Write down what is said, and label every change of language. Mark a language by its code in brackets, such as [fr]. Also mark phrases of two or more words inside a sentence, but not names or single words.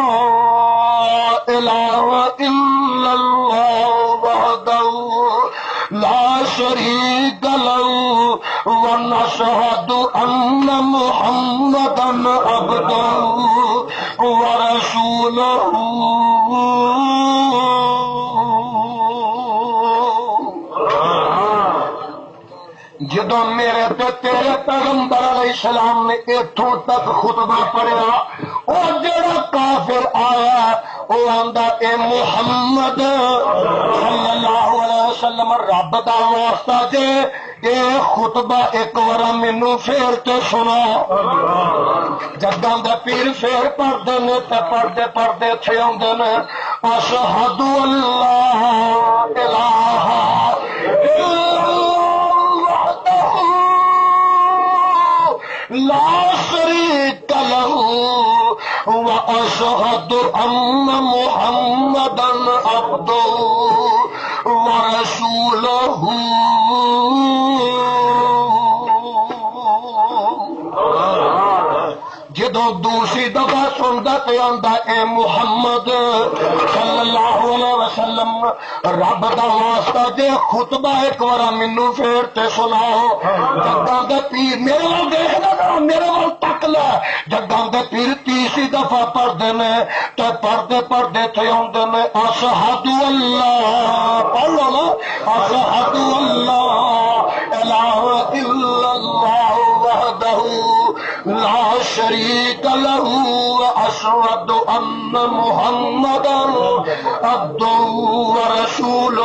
[ar] الہ الا اللہ وحدہ لا شریک له، ونشہد ان محمدا عبدہ ورسولہ۔ [pa] میرے تے تیرے پیغمبر [ar] علیہ السلام [pa] نے اتوں تک خطبہ پڑھیا، اور جڑا کافر آیا وہ آندا اے محمد [ar] صلی اللہ علیہ وسلم [pa] رب دا واسطہ جے اے خطبہ ایک بار مینوں پھر تے سنا۔ جگاں دے پیر پھر پڑھدے نے تے پڑھدے پڑھدے تھے آندے نے [ar] اشہد اللہ الہ الا اللہ لا شریک لہ واشہد ان محمدا عبدہ ورسولہ۔ [pa] جدو دوسری دفعہ سنتا پہ آندا اے محمد [ar] صلی اللہ علیہ وسلم [pa] رب دا واسطہ جے خطبہ ایک بار مینوں پھر تے سناؤ۔ جگاں دے پیر میرے وال دیکھنا، میرے وال تک لے، جگاں دے پیر تیسری دفعہ پڑھدے نے تے پڑھدے پڑھدے تھے آندے نے [ar] اشہد اللہ، [pa] پڑھ لو نا، [ar] اشہد اللہ الہ الا اللہ وحدہ لا شریک لہ واشہد ان محمدا عبدہ ورسولہ۔